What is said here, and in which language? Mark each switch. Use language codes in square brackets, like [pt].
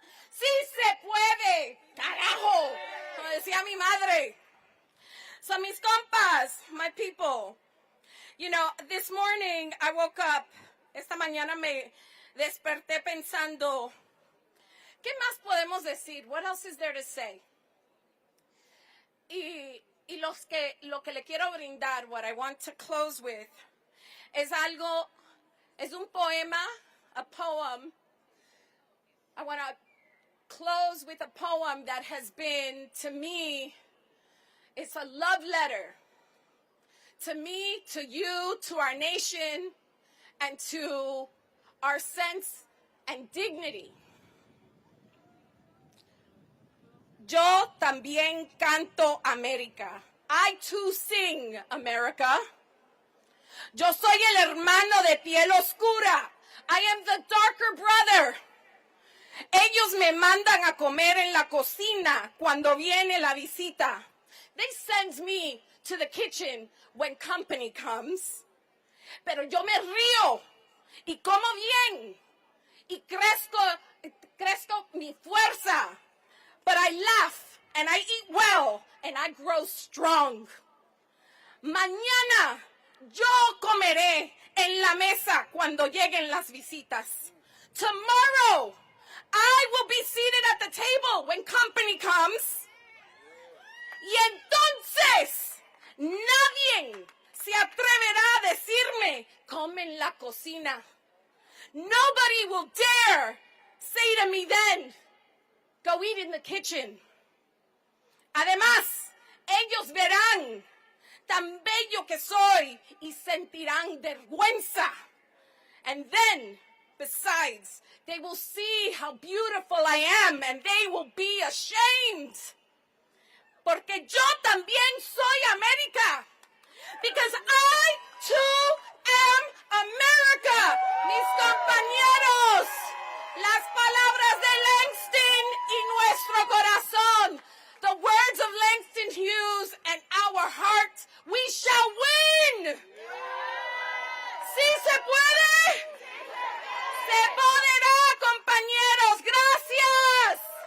[es] ¡Sí se puede! ¡Carajo! Como decía mi madre. So, mis compas, [en] my people, you know, this morning I woke up, [es] esta mañana me desperté pensando, ¿qué más podemos decir? [en] What else is there to say? [es] Y lo que le quiero brindar, [en] what I want to close with, [es] es un poema, [en] a poem. I want to close with a poem that has been, to me, it's a love letter. To me, to you, to our nation, and to our sense and dignity. [es] Yo también canto América. [en] I too sing America. [es] Yo soy el hermano de piel oscura. [en] I am the darker brother. [es] Ellos me mandan a comer en la cocina cuando viene la visita. [en] They send me to the kitchen when company comes. [es] Pero yo me río y como bien y crezco mi fuerza. [en] But I laugh and I eat well and I grow strong. [es] Mañana yo comeré en la mesa cuando lleguen las visitas. [en] Tomorrow, I will be seated at the table when company comes. [es] Y entonces, nadie se atreverá a decirme, come en la cocina. [en] Nobody will dare say to me then, go eat in the kitchen. [es] Además, ellos verán tan bello que soy y sentirán vergüenza. [en] And then, besides, they will see how beautiful I am and they will be ashamed. [es] Porque yo también soy América. [en] Because I too am America. [es] Mis compañeros, las palabras de Langston y nuestro corazón. [en] The words of Langston Hughes and our heart, we shall win. [es] ¿Sí se puede? Se podrá, compañeros. Gracias.